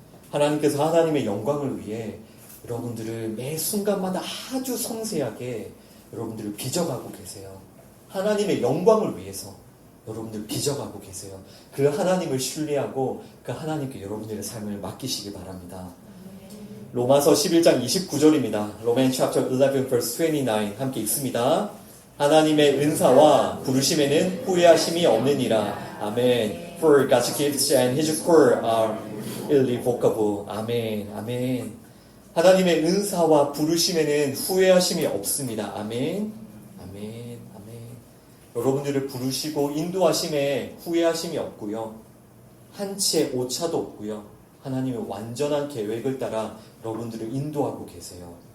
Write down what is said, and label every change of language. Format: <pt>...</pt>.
<ko>하나님께서 하나님의 영광을 위해 여러분들을 매 순간마다 아주 섬세하게 여러분들을 빚어가고 계세요. 하나님의 영광을 위해서 여러분들 빚어가고 계세요. 그 하나님을 신뢰하고 그 하나님께 여러분들의 삶을 맡기시기 바랍니다. 로마서 11장 29절입니다.</ko> <en>Romans chapter 11 verse 29</en> <ko>함께 읽습니다. 하나님의 은사와 부르심에는 후회하심이 없느니라. 아멘.</ko> <en>For God's gifts and His call are irrevocable.</en> <ko>아멘. 아멘. 하나님의 은사와 부르심에는 후회하심이 없습니다. 아멘. 아멘. 아멘. 여러분들을 부르시고 인도하심에 후회하심이 없고요. 한치의 오차도 없고요. 하나님의 완전한 계획을 따라 여러분들을 인도하고 계세요.</ko>